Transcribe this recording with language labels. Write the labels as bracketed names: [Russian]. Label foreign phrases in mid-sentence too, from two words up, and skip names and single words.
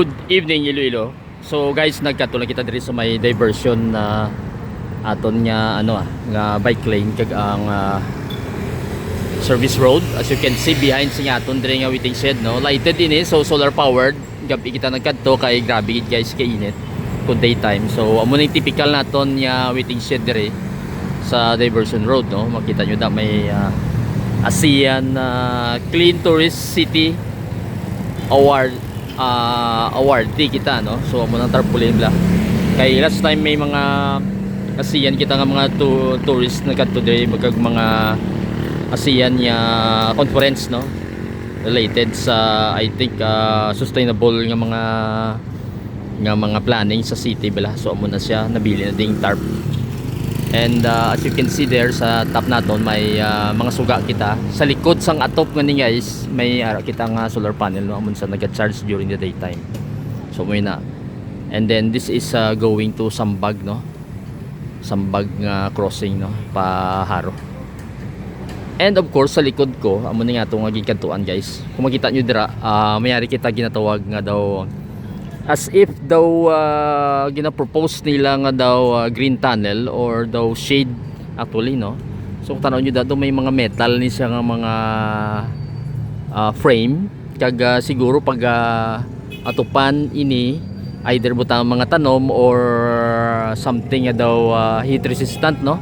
[English] evening Iloilo. [Hiligaynon] So guys, nagkatulong kita diri sa may diversion na aton nga nga [English] bike lane [Hiligaynon] kag ang [English] service road. As you can see behind [Hiligaynon] sa aton diri nga [English] waiting shed, no, lighted ini, so solar powered. [Hiligaynon] Gabi kita nagkadto kay grabe gid guys kay init kung daytime. So amo na yung typical naton nga [English] waiting shed [Hiligaynon] diri sa [English] diversion road, [Hiligaynon] no. Makita nyo da may ASEAN Clean Tourist City awardee kita, no. So amo nang tarpaulin bla kay last time may mga ASEAN kita nga mga tourist na kadto diri magkag mga ASEAN nga conference, no, related sa [English] I think sustainable [Hiligaynon] nga mga planning sa city bala. So amo na siya nabili na ding tarp. [English] And as you can see there [Hiligaynon] sa top naton may mga suga kita sa likod sang atop ngani guys, may kita nga solar panel, no, amon sa naga-charge [English] during the daytime. [Hiligaynon] So may na. [English] And then this is going to [Hiligaynon] Sambag, no, Sambag nga crossing, no, pa Haro. [English] And of course [Hiligaynon] sa likod ko amo ni nga tong gikantuan guys. Kung makita nyo dira, mayari kita ginatawag nga daw as if daw ginapropose nila nga daw [English] green tunnel [Hiligaynon] or daw [English] shade actually, [Hiligaynon] no. So kung tanaw nyo daw may mga metal ni siya nga mga frame kag siguro pag atupan ini either butang mga tanom [English] or something [Hiligaynon] nga daw [English] heat resistant, [Hiligaynon] no.